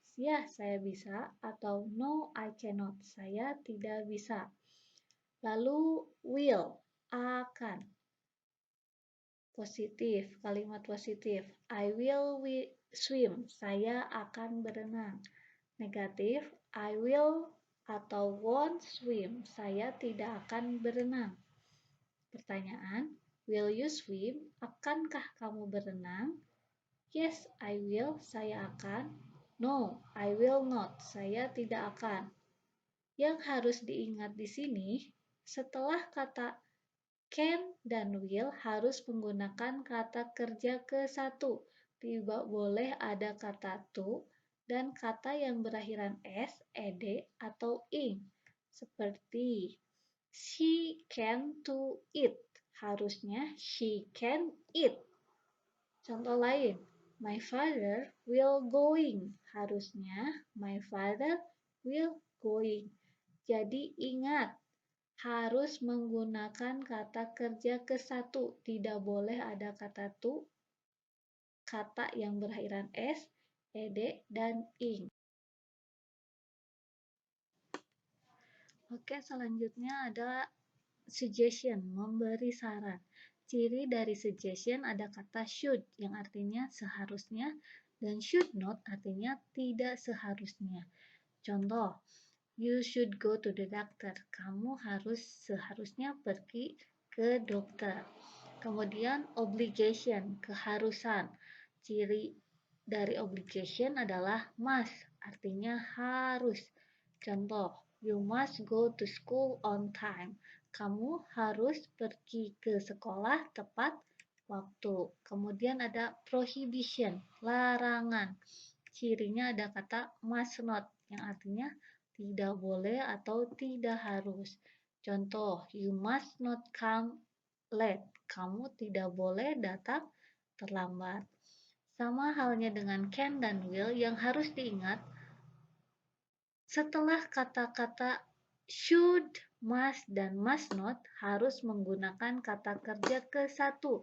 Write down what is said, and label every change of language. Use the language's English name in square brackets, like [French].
[Indonesian] Ya, saya bisa. Atau [English] no, I cannot. [Indonesian] Saya tidak bisa. Lalu will, akan. Positif, kalimat positif. [English] I will swim. [Indonesian] Saya akan berenang. [English] Negatif, I will atau won't swim. [Indonesian] Saya tidak akan berenang. [English] Pertanyaan, will you swim? [Indonesian] Akankah kamu berenang? [English] Yes, I will. [Indonesian] Saya akan. [English] No, I will not. [Indonesian] Saya tidak akan. Yang harus diingat di sini, setelah kata can dan will harus menggunakan kata kerja ke-1. Tidak boleh ada kata to dan kata yang berakhiran s, ed, atau ing. [English] Seperti she can to eat. Harusnya she can eat. [Indonesian] Contoh lain, [English] my father will going. Harusnya my father will going. [Indonesian] Jadi ingat, harus menggunakan kata kerja ke-1. Tidak boleh ada kata to, kata yang berakhiran s, ed, dan ing. Oke, selanjutnya ada suggestion, memberi saran. Ciri dari suggestion ada kata should, yang artinya seharusnya, dan should not artinya tidak seharusnya. [English] Contoh, you should go to the doctor. [Indonesian] Kamu seharusnya pergi ke dokter. Kemudian obligation, keharusan. Ciri dari obligation adalah must, artinya harus. [English] Contoh, you must go to school on time. [Indonesian] Kamu harus pergi ke sekolah tepat waktu. Kemudian ada prohibition, larangan. Cirinya ada kata must not, yang artinya tidak boleh atau tidak harus. [English] Contoh, you must not come late. [Indonesian] Kamu tidak boleh datang terlambat. Sama halnya dengan can dan will, yang harus diingat, setelah kata-kata should, must, dan must not harus menggunakan kata kerja ke-1.